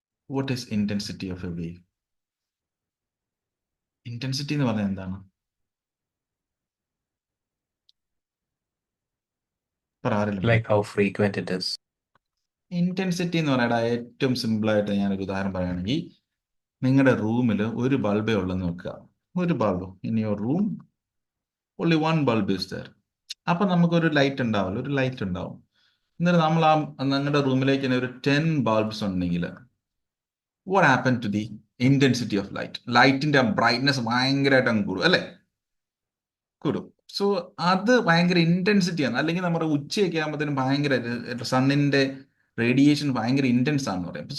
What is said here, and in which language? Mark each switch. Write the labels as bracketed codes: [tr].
[en] What is intensity of a wave? [ml] Intensity എന്ന് പറഞ്ഞാൽ എന്താണ്? [en] Like how frequent it is. [ml] Intensity എന്ന് പറയുന്നത് ഏറ്റവും സിമ്പിൾ ആയിട്ട് ഞാനൊരു ഉദാഹരണം പറയുകയാണെങ്കിൽ, നിങ്ങളുടെ റൂമിൽ ഒരു ബൾബേ ഉള്ളെന്ന് വെക്കുക. [en] ഒരു bulb in your room, only one bulb is there. [ml] അപ്പൊ നമുക്കൊരു ലൈറ്റ് ഉണ്ടാവില്ല, ഒരു ലൈറ്റ് ഉണ്ടാവും. എന്നിട്ട് നമ്മൾ നിങ്ങളുടെ റൂമിലേക്ക് തന്നെ ഒരു 10 ബൾബ്സ് ഉണ്ടെങ്കിൽ [en] what happened to the intensity of light? [ml] ലൈറ്റിന്റെ ബ്രൈറ്റ്നെസ് ഭയങ്കരമായിട്ട് അങ്ങ് കൂടും അല്ലേ? കൂടും. സോ അത് ഭയങ്കര ഇന്റൻസിറ്റിയാണ്. അല്ലെങ്കിൽ നമ്മുടെ ഉച്ചയൊക്കെ ആകുമ്പോഴത്തേനും ഭയങ്കര സണ്ണിന്റെ റേഡിയേഷൻ ഭയങ്കര ഇന്റൻസ് ആണെന്ന് പറയാം.